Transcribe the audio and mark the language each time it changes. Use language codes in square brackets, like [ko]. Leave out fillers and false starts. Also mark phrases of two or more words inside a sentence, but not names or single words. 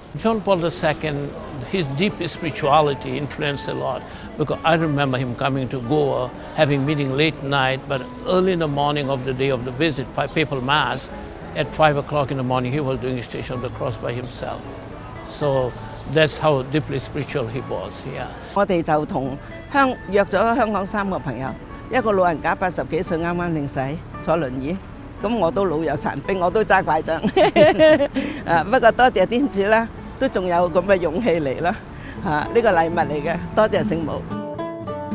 [en] John Paul II, his deep spirituality influenced a lot, because I remember him coming to Goa, having meeting late night, but early in the morning of the day of the visit, papal mass, at 5 o'clock in the morning, he was doing Station of the Cross by himself. So that's how deeply spiritual he was. Yeah. [yue] 我哋就約咗香港3個朋友，一個老人家80幾歲，啱啱領洗，坐輪椅。咁我都老弱殘兵，我都揸拐杖。不過多謝天主啦，都仲有咁嘅勇氣嚟啦。呢個禮物嚟嘅，多謝聖母。